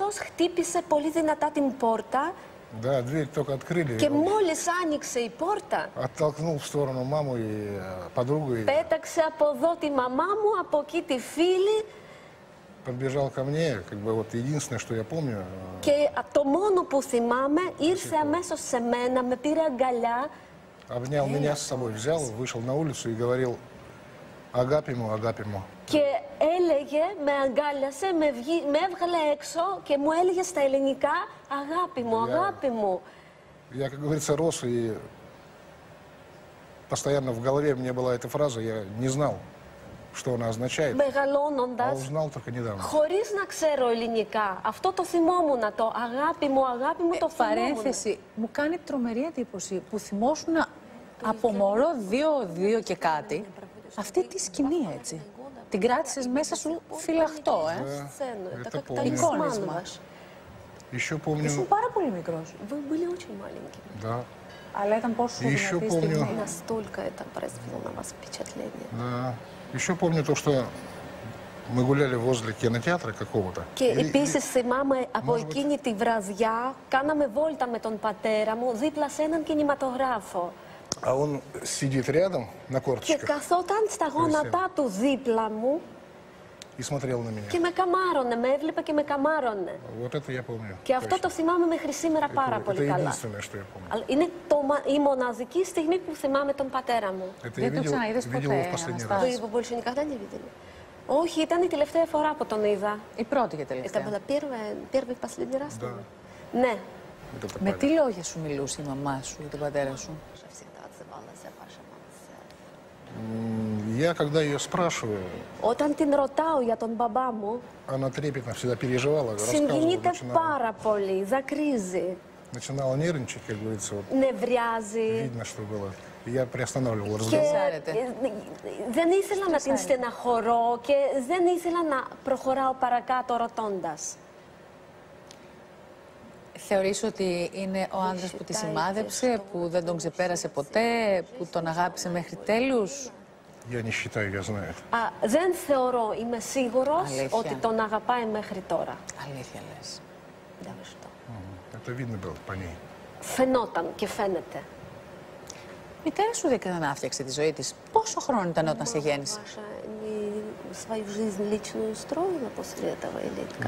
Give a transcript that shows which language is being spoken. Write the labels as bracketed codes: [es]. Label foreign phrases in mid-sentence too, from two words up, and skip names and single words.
[el] Ήρθε αμέσως, χτύπησε πολύ δυνατά την πόρτα [ru] Да, дверь только открыли. [el] Και μόλις άνοιξε η πόρτα, [ru] Оттолкнул в сторону маму и подругу. И [el] πέταξε από εδώ τη μαμά μου, από εκεί τη φίλη. [ru] подбежал ко мне, как бы вот единственное, что я помню. [el] Και το μόνο που θυμάμαι, ήρθε αμέσως σε μένα, με πήρε αγκαλιά. [ru] Обнял меня с собой, взял, вышел на улицу и говорил: [el] «Αγάπη μου, αγάπη μου». Και έλεγε, με αγκάλιασε, με έβγαλε έξω και μου έλεγε στα ελληνικά, αγάπη μου, αγάπη μου. [ru] Я, как говорится, рос, и постоянно в голове у меня была эта фраза, я не знал, что она означает, а [el] Μεγαλώνοντας, [ru] узнал только недавно. [el] χωρίς να ξέρω ελληνικά, αυτό το θυμόμουν, το αγάπη μου, το θυμόμουν. Παρένθεση, μου κάνει τρομερή εντύπωση που θυμόσουν από μωρό 2 και κάτι αυτή τη σκηνή, έτσι. Την κράτησες μέσα σου φυλαχτό, [ru] Это помню. [el] Εικόνισμα. [ru] Еще помню, [el] Ήσουν πάρα πολύ μικρός. [ru] Вы были очень маленькими. да, [el] Αλλά ήταν πόσο [ru] Еще [el] δυνατή [ru] помню. [el] στιγμή. [ru] Настолько это произвело на вас впечатление. да. Еще помню то, что мы гуляли возле кинотеатра какого-то. [el] Και επίσης θυμάμαι από [ru] Может быть. [el] εκείνη τη βραδιά, κάναμε βόλτα με τον πατέρα μου δίπλα σε έναν κινηματογράφο. [ru] А он сидит рядом на [el] Και [ru] корточках [el] καθόταν στα γόνατά του δίπλα μου [ru] и смотрел на меня. [el] και με καμάρωνε, με έβλεπε και με καμάρωνε. [ru] Вот это я помню. [el] Και αυτό [ru] точно. [el] το θυμάμαι μέχρι σήμερα πάρα [ru] Это [el] πολύ καλά. [ru] единственное, что я помню. [el] Αλλά είναι η μοναδική στιγμή που θυμάμαι τον πατέρα μου. [ru] Это [el] Δεν [ru] я [el] το ξαναείδες [ru] видел его [el] ποτέ, [ru] в последний [el] Αναστάση? [ru] раз. Вы его больше никогда не видели? [el] Όχι, ήταν η τελευταία φορά που τον είδα. Η πρώτη και [ru] Это [el] τελευταία. [ru] было первый и последний раз. Да. наверное. Ναι. Вот это [el] Με [ru] память. [el] τι λόγια σου μιλούσε η μαμά σου για τον πατέρα σου? [ru] Всегда отзывалась о вашем отце. Я, когда ее спрашиваю, [el] Όταν την ρωτάω για τον μπαμπά μου, [ru] она трепетно всегда переживала, рассказывала, [el] συγκινείται πάρα πολύ, δακρύζει, [ru] начинала нервничать, как говорится, вот [el] νευριάζει. [ru] видно, что было. И я приостанавливал [el] Και [ru] разговор. Σάρετε. [el] δεν ήθελα να την στεναχωρώ και δεν ήθελα να προχωράω παρακάτω ρωτώντας. Θεωρείς ότι είναι ο άντρας που τη σημάδεψε, που δεν τον ξεπέρασε ποτέ, που τον αγάπησε μέχρι τέλους? [ru] Я не считаю, я знаю. [el] Δεν θεωρώ, είμαι σίγουρος Αλήθεια. ότι τον αγαπάει μέχρι τώρα. Αλήθεια λες. Δεν ξέρω. [ru] Это видно было по ней. [el] Φαινόταν και φαίνεται. Η μητέρα σου δεν κατανάφτιαξε τη ζωή της. Πόσο χρόνο ήταν όταν σε γέννησε? [ru] Ваша не свою жизнь личную устроила после этого или как?